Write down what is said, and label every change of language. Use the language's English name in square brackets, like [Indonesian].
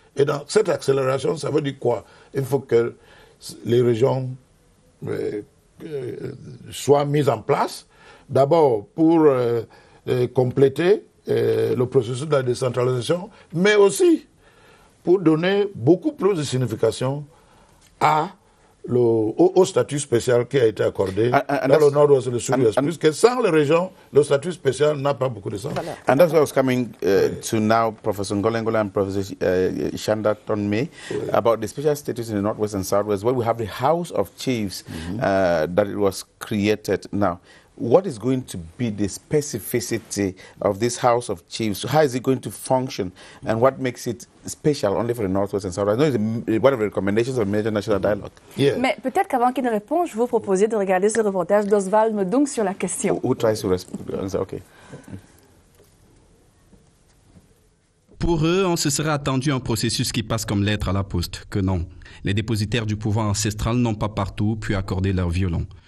[French] Et dans cette accélération, ça veut dire quoi? Il faut que les régions soient mises en place, d'abord pour compléter le processus de la décentralisation, mais aussi pour donner beaucoup plus de signification au statut spécial qui a été accordé dans le nord-ouest et le sud-ouest. Puisque sans les régions, le statut spécial n'a pas beaucoup de sens. [English] And that's what I was coming to now, Professor Ngolengole and Professor Shanda Tonme, about the special status in the northwest and southwest, where we have the House of Chiefs that it was created now. What is going to be the specificity of this House of Chiefs? How is it going to function? And what makes it special only for the Northwest and South? I know it's one of the recommendations of Major National Dialogue. Yeah. [French] Mais peut-être qu'avant qu'il ne réponde, je vous proposer de regarder ce reportage d'Oswald Medung sur la question. [English] Who tries to answer? Okay. [French] Pour eux, on se serait attendu un processus qui passe comme lettre à la poste, que non. Les dépositaires du pouvoir ancestral n'ont pas partout pu accorder leur violon.